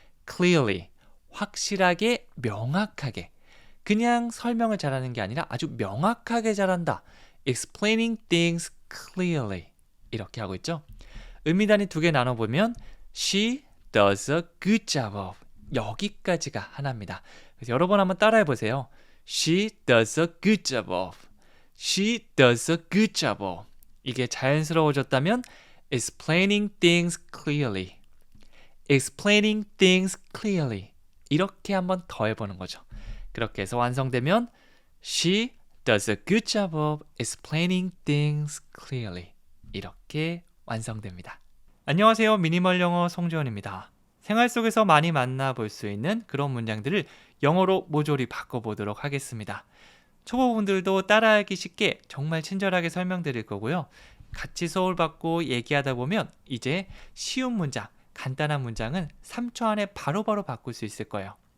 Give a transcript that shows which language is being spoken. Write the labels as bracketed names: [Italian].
[Korean] clearly 확실하게 명확하게 그냥 설명을 잘하는 게 아니라 아주 명확하게 잘한다. [English] explaining things clearly [Korean] 이렇게 하고 있죠. 의미단위 두 개 나눠보면 [English] she does a good job of [Korean] 여기까지가 하나입니다. 그래서 여러 번 한번 따라해 보세요. [English] She does a good job of. She does a good job of. 이게 자연스러워졌다면 explaining things clearly. explaining things clearly. [Korean] 이렇게 한번 더 해보는 거죠. 그렇게 해서 완성되면 [English] She does a good job of explaining things clearly. [Korean] 이렇게 완성됩니다. 안녕하세요. 미니멀 영어 송지원입니다. 생활 속에서 많이 만나볼 수 있는 그런 문장들을 영어로 모조리 바꿔보도록 하겠습니다. 초보분들도 따라하기 쉽게 정말 친절하게 설명드릴 거고요. 같이 소홀받고 얘기하다 보면 이제 쉬운 문장, 간단한 문장은 3초 안에 바로바로 바꿀 수 있을 거예요.